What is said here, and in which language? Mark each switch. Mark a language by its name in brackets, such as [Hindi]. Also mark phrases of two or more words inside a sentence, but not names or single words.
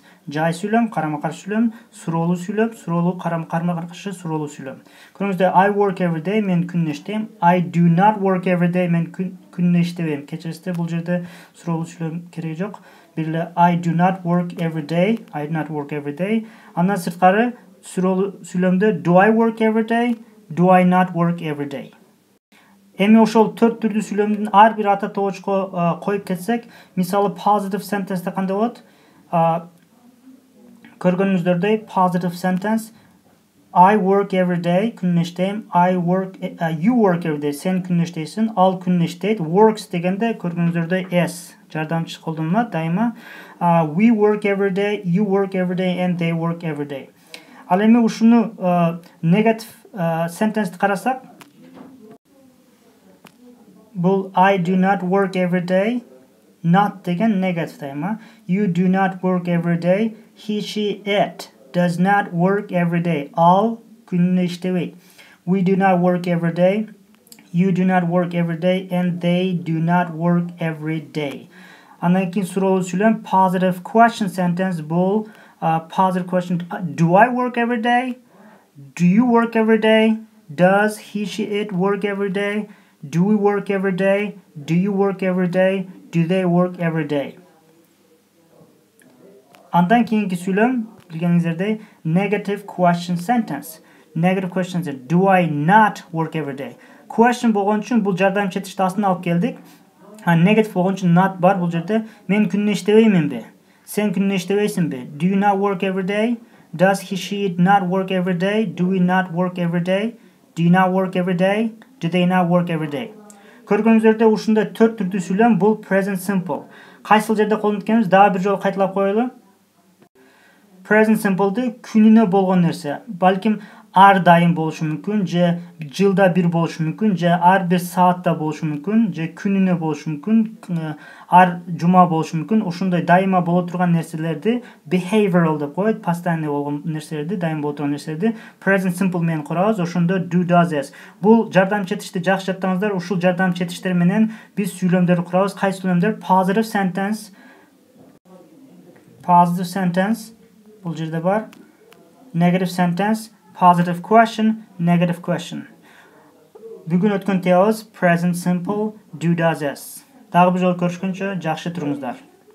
[Kyrgyz] Жай сүйлөм, карама-каршы сүйлөм, суроолуу сүйлөм, суроолуу карама-каршы суроолуу сүйлөм. [English] Көрүңүздөр I work every day, [Kyrgyz] мен күнүнө иштейм. [English] I do not work every day, [Kyrgyz] мен күнүнө иштебейм. Кечирисиздер, бул жерде суроолуу сүйлөм кереги жок. Бир эле [English] I do not work every day, I do not work every day. [Kyrgyz] Андан сырткары суроолуу сүйлөмдө [English] do I work every day, do I not work every day. [Kyrgyz] Эми ошол төрт түрдүү сүйлөмдүн ар бир ата тоочко коюп кетсек, мисалы [English] positive sentence'те [Kyrgyz] кандай болот? [English] Көргөнүңүздөрдөй positive sentence I work every day, [Kyrgyz] күнүнө иштейм. [English] You work every day, [Kyrgyz] сен күнүнө иштейсиң. Ал күнүнө иштейт. Works дегенде көргөнүңүздөрдөй s жардамчы колдонулат дайыма. [English] We work every day, you work every day and they work every day. [Kyrgyz] Ал эми ушуну [English] negative sentence'ти [Kyrgyz] карасак, бул [English] I do not work every day, [Kyrgyz] not деген negative дайыма. [English] You do not work every day, he, she, it does not work every day. [Kyrgyz] Ал күнүнө иштебейт. [English] We do not work every day, you do not work every day and they do not work every day. [Kyrgyz] Андан кийин суроолуу сүйлөм [English] positive question sentence, [Kyrgyz] бул [English] positive question. Do I work every day? Do you work every day? Does he, she, it work every day? Do we work every day? Do you work every day? Do they work every day? [Kyrgyz] Андан кийинки сүйлөм билгениңиздердей [English] negative question sentence. Negative question sentence. Do I not work every day? Question [Kyrgyz] болгон үчүн бул жардамчы этишти астына алып келдик. Negative болгон үчүн not бар бул жерде. Мен күнүнө иштебейминби? Сен күнүнө иштебейсиңби? [English] Do you not work every day? Does he, she not work every day? Do we not work every day? Do you not work every day? Do they not work every day? [Kyrgyz] Көргөнүңүздөрдө ушундай төрт түрдүү сүйлөм бул [English] present simple. [Kyrgyz] Кайсыл жерде колдонуп экенибиз дагы бир жолу кайталап коелу. [English] Present simple'ды [Kyrgyz] күнүнө болгон нерсе. Балким ар дайым болушу мүмкүн, же жылда бир болушу мүмкүн, же ар бир саатта болушу мүмкүн, же күнүнө болушу мүмкүн, ар жума болушу мүмкүн. Ошондой дайыма боло турган нерселерди behavioral деп коет, постоянный болгон нерселерди, дайым боло турган нерселерди [English] present simple [Kyrgyz] менен курабыз. [English] Ошондо do, does, is. [Kyrgyz] Бул жардамчы этишти жакшы жаттаңыздар. Ушул жардамчы этиштер менен биз сүйлөмдөрдү курабыз. Кайсы сүйлөмдөр? [English] Positive sentence. Positive sentence. [Kyrgyz] Бул жерде бар. [English] Negative sentence. Positive question, negative question. [Kyrgyz] Бүгүн өткөн темабыз [English] present simple, do, does, is. [Kyrgyz] Дагы бир жолу көрүшкөнчө жакшы туруңуздар.